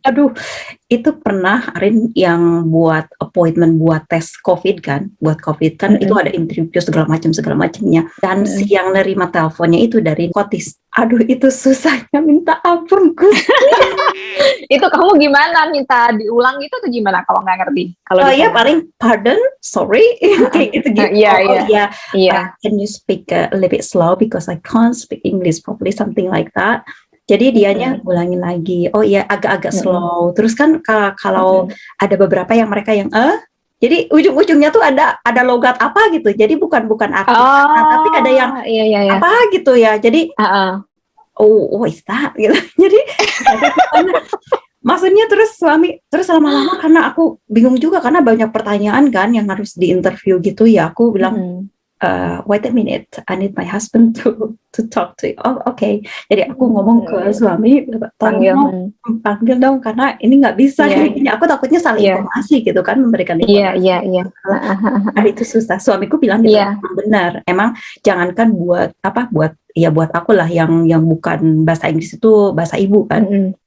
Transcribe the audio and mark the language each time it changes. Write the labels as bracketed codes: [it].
[id] Aduh, itu pernah Arin yang buat appointment buat tes COVID kan, itu ada interview segala macamnya. Dan si yang nerima teleponnya itu dari Scottish. Aduh, itu susahnya minta ampun, Gus. Itu kamu gimana, minta diulang itu tuh gimana kalau nggak ngerti? Kalau ya paling [en] pardon, sorry, [id] kayak gitu. Iya. [en] Can you speak a little bit slow because I can't speak English properly, something like that. [id] Jadi dianya ulangin lagi. Oh iya, agak-agak slow. Terus kan kalau ada beberapa yang mereka yang jadi ujung-ujungnya tuh ada logat apa gitu. Jadi bukan arti kata, tapi ada yang apa gitu ya. Jadi [en] is that [id] gitu. Jadi maksudnya terus lama-lama, karena aku bingung juga karena banyak pertanyaan kan yang harus diinterview gitu ya. [en] Aku bilang wait a minute, I need my husband to talk to you. Oh, okay. [id] Jadi aku ngomong ke suami, panggil dong karena ini nggak bisa. Ini aku takutnya salah informasi gitu kan, memberikan informasi. Iya. Itu susah. Suamiku bilang gitu, benar. Emang jangankan buat aku lah yang bukan bahasa Inggris itu bahasa ibu kan.